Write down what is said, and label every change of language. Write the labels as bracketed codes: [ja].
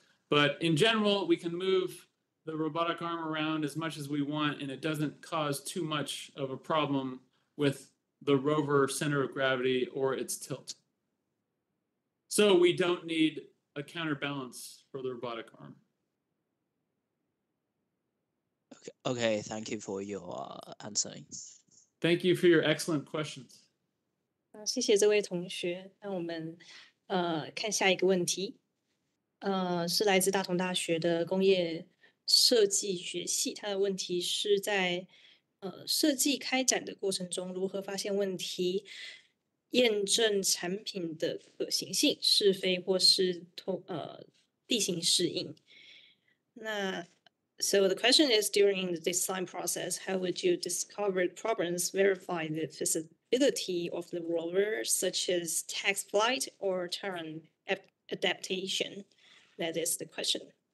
[en] But in general, we can move the robotic arm around as much as we want, and it doesn't cause too much of a problem with the rover center of gravity or its tilt. So we don't need a counterbalance for the robotic arm. Okay, thank you for your answering. Thank you for your excellent questions. [zh] 谢谢这位同学。那我们看下一个问题，是来自大同大学的工业设计学系。他的问题是在设计开展的过程中，如何发现问题，验证产品的可行性、是非或是地形适应。 [en] 那 So the question is, during the design process, how would you discover problems, verify the feasibility of the rover, such as taxi flight or terrain adaptation? That is the question.